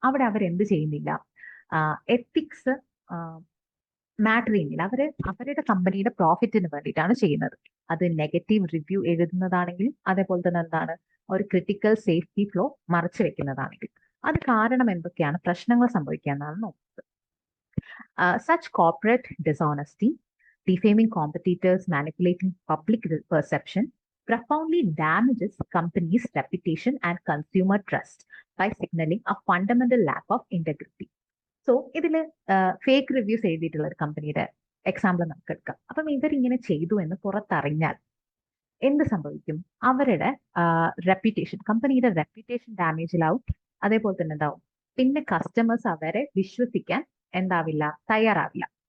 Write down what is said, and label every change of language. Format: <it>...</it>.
<ml>അവിടെ അവർ എന്ത് ചെയ്യുന്നില്ല, എത്തിക്സ് മാറ്റർ ചെയ്യുന്നില്ല. അവരുടെ കമ്പനിയുടെ പ്രോഫിറ്റിന് വേണ്ടിയിട്ടാണ് ചെയ്യുന്നത്. അത് നെഗറ്റീവ് റിവ്യൂ എഴുതുന്നതാണെങ്കിലും അതേപോലെ തന്നെ എന്താണ്, ഒരു ക്രിട്ടിക്കൽ സേഫ്റ്റി ഫ്ലോ മറച്ചു വെക്കുന്നതാണെങ്കിലും അത് കാരണം എന്തൊക്കെയാണ് പ്രശ്നങ്ങൾ സംഭവിക്കുക എന്നാണ് നോക്കുന്നത്.</ml> <en>Such corporate dishonesty, defaming competitors, manipulating public perception, profoundly damages companies' reputation and consumer trust by signaling a fundamental lack of integrity.</en> <ml>So ഇതിൽ ഫേക്ക് റിവ്യൂസ് എഴുതിയിട്ടുള്ള ഒരു കമ്പനിയുടെ എക്സാമ്പിൾ നമുക്ക് എടുക്കാം. അപ്പം ഇവരിങ്ങനെ ചെയ്തു എന്ന് പുറത്തറിഞ്ഞാൽ എന്ത് സംഭവിക്കും, അവരുടെ റെപ്യൂട്ടേഷൻ, കമ്പനിയുടെ റെപ്യൂട്ടേഷൻ ഡാമേജിലാവും. അതേപോലെ തന്നെ എന്താവും, പിന്നെ കസ്റ്റമേഴ്സ് അവരെ വിശ്വസിക്കാൻ എന്താവില്ല, തയ്യാറാവില്ല.</ml>